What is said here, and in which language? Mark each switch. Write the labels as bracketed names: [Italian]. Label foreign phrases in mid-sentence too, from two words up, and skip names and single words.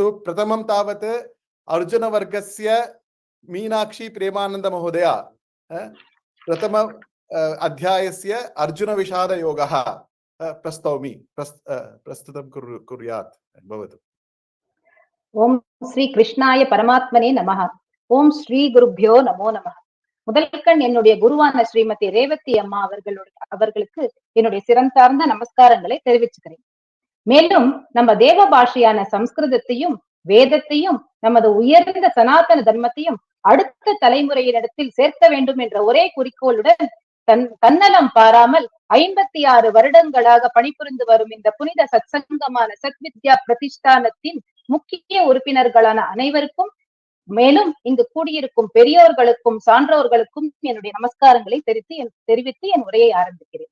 [Sanskrit] प्रथमं तावत् अर्जुनवर्गस्य मीनाक्षी प्रेमानंद महोदया प्रथम अध्यायस्य अर्जुनविषादयोगः प्रस्तौमि प्रस्तुतं कुर्यात् भवतु। ओम श्री कृष्णाय परमात्मने नमः। ओम श्री गुरुभ्यो नमो नमः। [Tamil] முதல்கண் என்னுடைய குருவான ஸ்ரீமதி ரேவதி அம்மா அவர்களுக்கு என்னுடைய சிறந்தார்ந்த நமஸ்காரங்களை தெரிவிச்சுக்கிறேன். மேலும் நம்ம தேவ பாஷையான சம்ஸ்கிருதத்தையும் வேதத்தையும் நமது உயர்ந்த சனாதன தர்மத்தையும் அடுத்த தலைமுறையினிடத்தில் சேர்க்க வேண்டும் என்ற ஒரே குறிக்கோளுடன் தன்னலம் பாராமல் 56 வருடங்களாக பணிபுரிந்து வரும் இந்த புனித சத்சங்கமான சத்வித்யா பிரதிஷ்டானத்தின் முக்கிய உறுப்பினர்களான அனைவருக்கும், மேலும் இங்கு கூடியிருக்கும் பெரியோர்களுக்கும் சான்றோர்களுக்கும் என்னுடைய நமஸ்காரங்களை தெரிவித்து என் உரையை ஆரம்பிக்கிறேன்.